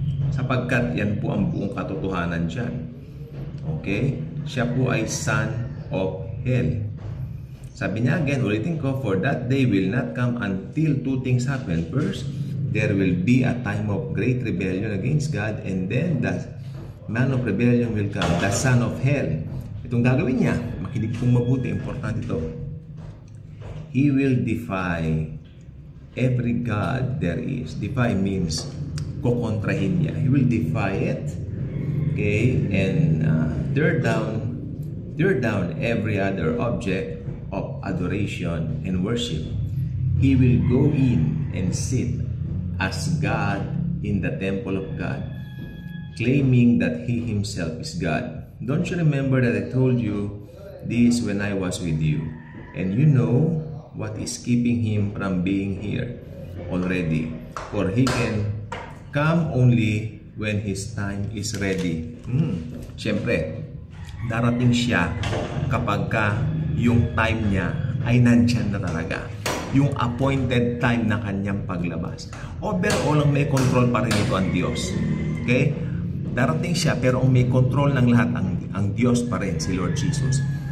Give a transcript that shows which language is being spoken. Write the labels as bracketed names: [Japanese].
[Filipino] Sapagkat yan po ang buong katotohanan dyan. Okay? Siya po ay [English] son of hell. [Filipino] Sabi niya again, ulitin ko, [English] for that day will not come until two things happen. First, there will be a time of great rebellion against God, and then the man of rebellion will come, the son of hell. [Filipino] Itong gagawin niya, makinig pong mabuti, [English] important ito. He will defy every God there is. Defy means [Filipino] kukontrahin niya. [English] He will defy it. Okay? And tear down every other object of adoration and worship. He will go in and sit as God in the temple of God, claiming that He Himself is God. Don't you remember that I told you this when I was with you? And you know what is keeping Him from being here already. For He can come only when His time is ready. [Filipino] Siyempre, darating siya kapag yung time niya ay nandyan na talaga. Yung appointed time na kanyang paglabas. Overall, ang may control pa rin ito ang Diyos. Okay? Darating siya, pero ang may control ng lahat ang Diyos pa rin, si Lord Jesus.